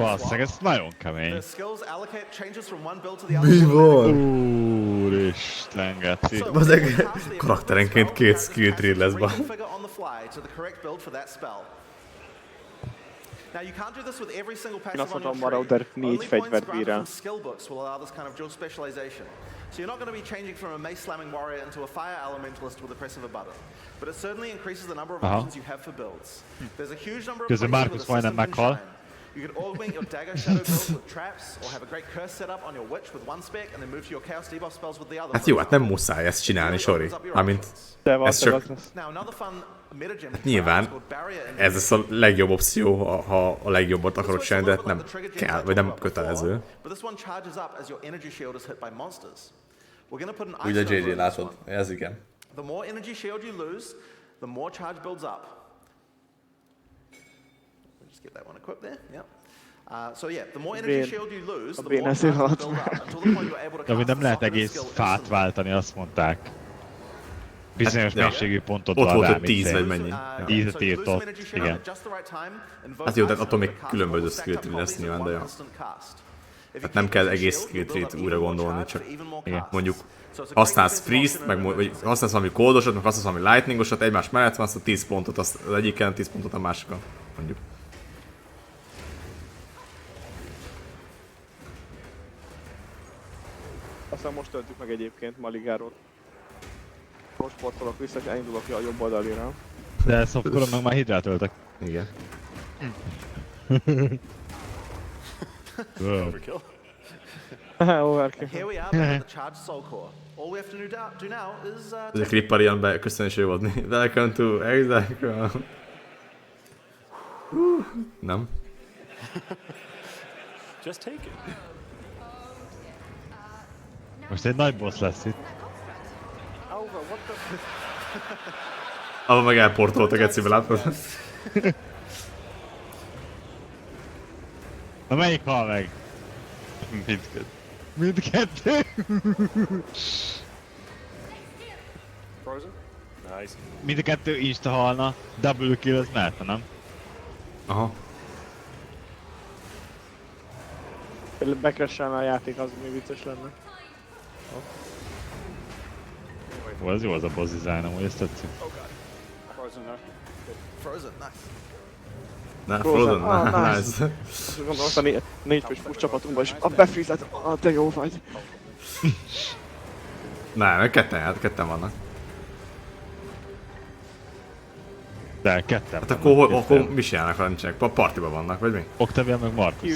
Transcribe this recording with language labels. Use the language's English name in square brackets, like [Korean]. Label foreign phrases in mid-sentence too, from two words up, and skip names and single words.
[Hungarian] Basszeg, ez [English] swap, [Hungarian] nagyon kemény. [English] the skills allocate changes from one build to the other. [Hungarian] Mi van? Úristen, geci. [English] So, [Hungarian] Bazeg, [English] when we cast the ability [Hungarian] karakterenként [English] spell, the [Hungarian] két [English] skill tree [Hungarian] lesz [English] character [Hungarian] ba. [English] can reconfigure on the fly to the correct build for that spell. Now you can't do this with every single passive [Hungarian] azt [English] on your [Hungarian] mondom, Marauder [English] tree. [Hungarian] 4 [English] Only [Hungarian] fegyvert [English] points [Hungarian] bír [English] granted [Hungarian] el. [English] from skill books will allow this kind of dual specialization. So you're not going to be changing from a mace slamming warrior into a fire elementalist with the press of a button. But it certainly increases the number of options you have for builds. There's a huge number of [Hungarian] Közben [English] places [Hungarian] Marcus [English] where the [Hungarian] majdnem [English] system can [Hungarian] meghal. [English] shine. You can augment your dagger shadow build with traps, or have a great curse set up on your witch with one spec, and then move to your chaos debuff spells with the other. [Hungarian] Hát jó, hát nem muszáj ezt csinálni, Sori. Mármint, De ez csak... [English] Now another fun metagem [Hungarian] Hát nyilván, ez lesz a legjobb opció, ha a legjobbat akarod csinálni, de nem kell, vagy nem kötelező. [English] But this one charges up as your energy shield is hit by monsters. We're going to put an [Hungarian] Úgy a [English] ice over JJ this [Hungarian] látod, [English] one. [Hungarian] ez igen. [English] The more energy shield you lose, the more charge builds up. We'll just get that one equipped there. Yep. So yeah, the more energy shield you lose, the more charge will build up until the point you're able to [Hungarian] De hogy [English] cast [Hungarian] nem lehet [English] the softener [Hungarian] egész skill fát [English] instantly. [Hungarian] váltani, azt mondták. Bizonyos ja. mennyiségű pontot Ott van volt, rá, hogy 10 vagy mennyi. [English] So [Hungarian] 10-et [English] you lose some [Hungarian] írtott, [English] energy shield [Hungarian] igen. [English] at just the right time, invoke [Hungarian] Hát jó, de [English] ice [Hungarian] attól még [English] over cast [Hungarian] különböző [English] all the [Hungarian] skill [English] stacked [Hungarian] tree lesz [English] up [Hungarian] nyilván, de [English] copies [Hungarian] jó. [English] in one instant cast. If you [Hungarian] Hát nem [English] keep [Hungarian] kell [English] using [Hungarian] egész [English] shield, [Hungarian] skill [English] you build [Hungarian] tree-t [English] up [Hungarian] újra [English] even more [Hungarian] gondolni, [English] charge [Hungarian] csak [English] for even more [Hungarian] igen. [English] casts. [Hungarian] mondjuk [English] So it's a [Hungarian] használsz [English] great defensive [Hungarian] freeze-t, [English] option [Hungarian] vagy használsz valami kódosat, meg használsz valami lightningosat, egymás mellett van, azt a 10 pontot az egyiken, 10 pontot a másikon, mondjuk. Aztán most töltjük meg egyébként Maligáról. Most sportolok vissza, és elindulok ki a jobb oldalira. De szoftkor meg már hidrátöltek. Igen. [English] Overkill. Overkill. Here we are back at the charged soul core. All we have to do now is [Hungarian] Ez a Clipper ilyen beköszönésé volt. [English] Welcome to Exile. Nem? Just take it. [Hungarian] Most egy nagy boss lesz itt. [English] Alva, what the... [Hungarian] Ahol meg elportoltak egyszerűen, látod? Na melyik hal meg? Mindkettő. Mindkettő? [English] Frozen? Nice. [Hungarian] Mind a kettő insta halna, [English] double kill [Hungarian] az mehetne, nem? Aha. Bekressálna a játék, az még vicces lenne. Ó, ez jó az a boss design, amúgy ezt tetszik. [English] Frozen, no. frozen. Nice. Na, Frozen, nice. [Hungarian] Gondoltam, a négy fős push csapatunkban is a befrizet, te jó vagy. Nem, ketten vannak. De ketten Hát akkor mi csinálnak, ha nincsenek? Partiban vannak, vagy mi? Octavian meg Marcus.